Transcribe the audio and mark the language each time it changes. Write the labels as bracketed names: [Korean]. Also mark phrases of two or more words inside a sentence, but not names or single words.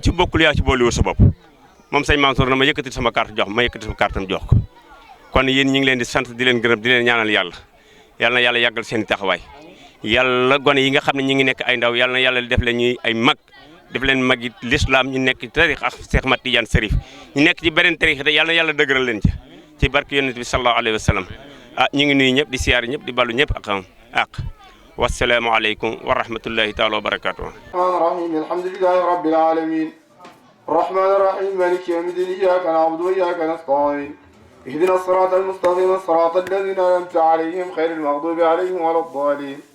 [Wolof] ci bokkul yaa ci boolewul sa bopp moom sëñ Mansour na ma yëkkati sama carte jox ma yëkkati sama carte am jox ko kon yéen ñu ngi leen di sant di leen gërëm di leen ñaanal yàlla na yàlla yàggal seen i taxawaay yàlla gone yi nga xam ne ñu ngi nekk ay ndaw yàlla na yàlla def leen ñuy ay mag def leen mag yi l'islam ñu nekk ci tarix ak Cheikh Ahmad Tidiane Serif ñu nekk ci beneen tarix te yàlla na yàlla dëgëral leen ci barke yonent bi [Arabic] صلى الله عليه وسلم [Wolof] ñu ngi nuyu ñëpp di siyaar ñëpp di ballu ñëpp ak [Arabic] والسلام عليكم ورحمة الله تعالى وبركاته الرحيم الحمد لله رب العالمين الرحمن الرحيم مالك يوم الدين إياك نعبد وإياك نستعين اهدنا الصراط المستقيم صراط الذين أنعمت عليهم غير المغضوب عليهم ولا الضالين